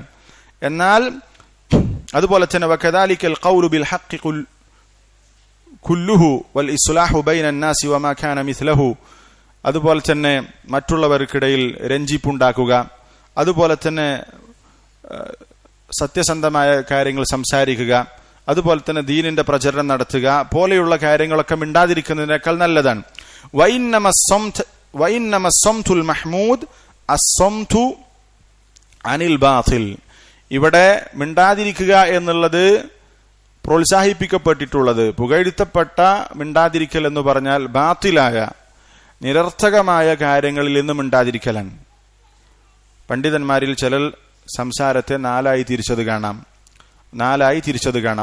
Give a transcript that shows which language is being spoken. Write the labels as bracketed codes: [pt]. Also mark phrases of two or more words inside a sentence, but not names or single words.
[ml] എന്നാൽ അതുപോലെ തന്നെ [ar] وكذلك القول بالحق كله والإصلاح بين الناس وما كان مثله, [ml] അതുപോലെ തന്നെ മറ്റുള്ളവർക്കിടയിൽ രഞ്ജിപ്പുണ്ടാക്കുക, അതുപോലെ തന്നെ സത്യസന്ധമായ കാര്യങ്ങൾ സംസാരിക്കുക, അതുപോലെ തന്നെ ദീനിന്റെ പ്രചരണം നടത്തുക പോലെയുള്ള കാര്യങ്ങളൊക്കെ മിണ്ടാതിരിക്കുന്നതിനേക്കാൾ നല്ലതാണ്. [ar] وإنما الصمْتُ الْمَحْمُودُ الصَّمْتُ عَنِ الْبَاطِلِ. [ml] ഇവിടെ മിണ്ടാതിരിക്കുക എന്നുള്ളത് പ്രോത്സാഹിപ്പിക്കപ്പെട്ടിട്ടുള്ളത്, പുകഴ്ത്തപ്പെട്ട മിണ്ടാതിരിക്കൽ എന്ന് പറഞ്ഞാൽ ബാത്തിലായ നിരർത്ഥകമായ കാര്യങ്ങളിൽ നിന്ന് മിണ്ടാതിരിക്കലാണ്. പണ്ഡിതന്മാരിൽ ചിലർ സംസാരത്തെ നാലായി തിരിച്ചത് കാണാം.